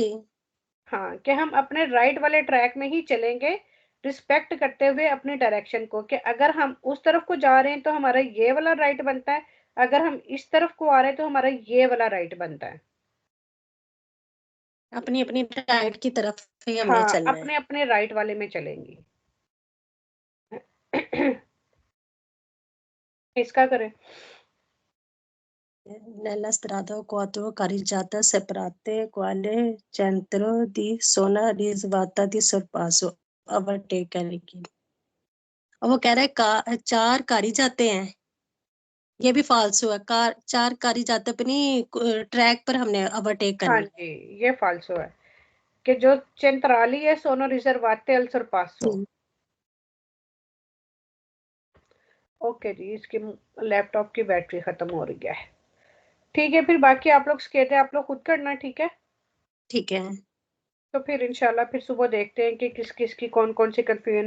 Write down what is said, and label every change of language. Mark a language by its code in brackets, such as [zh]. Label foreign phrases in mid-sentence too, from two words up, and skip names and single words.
[hi] हाँ, कि हम अपने राइट वाले ट्रैक में ही चलेंगे रिस्पेक्ट करते हुए अपनी डायरेक्शन को, कि अगर हम उस तरफ को जा रहे हैं तो हमारा ये वाला राइट बनता है, अगर हम इस तरफ को आ रहे हैं तो हमारा ये वाला राइट बनता है। अपनी अपनी राइट की तरफ ही हमने हाँ, चलना है। अपने अपने राइट वाले में चलेंगी। इसका करें। [it] Nella strada quattro carreggiate separate quale centro di zona riservata di sorpasso overtake करेगी। [hi] और वो कह रहा है चार कारी जाते हैं, ये भी फालसू है। चार कारी जाते अपनी ट्रैक पर हमने ओवरटेक हाँ करनी। जी, ये फाल्सो है कि जो centrali है [it] sono riservate al sorpasso। [hi] ओके जी, इसकी लैपटॉप की बैटरी खत्म हो रही है। ठीक है, फिर बाकी आप लोग स्केट है आप लोग खुद करना, ठीक है? ठीक है। तो फिर [ar] إن شاء الله [hi] फिर सुबह देखते हैं कि किस किस की कौन कौन सी कंफ्यूजन है।